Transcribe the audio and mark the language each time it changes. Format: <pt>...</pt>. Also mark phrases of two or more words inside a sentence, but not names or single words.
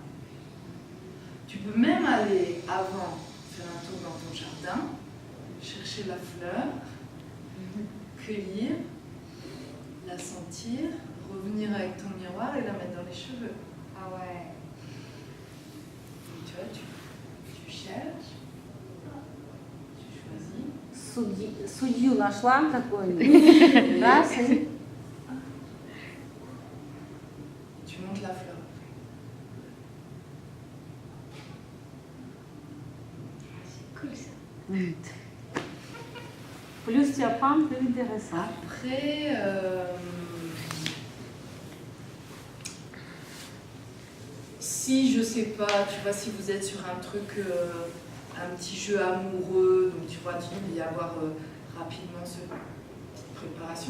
<fr>Tu peux même aller avant faire un tour dans ton jardin, chercher la fleur, cueillir, la sentir, revenir avec ton miroir et la mettre dans les cheveux. Ah ouais. Donc, tu vois, tu cherches, tu choisis.</fr> <ru>Судью нашла какую-нибудь? Раз, и...</ru> <fr>Tu montes la fleur. C'est cool ça. Plus tu apprends, plus intéressant. Après, si je sais pas, tu vois, si vous êtes sur un truc, un petit jeu amoureux, donc tu vois, tu peux y avoir rapidement cette petite préparation.</fr>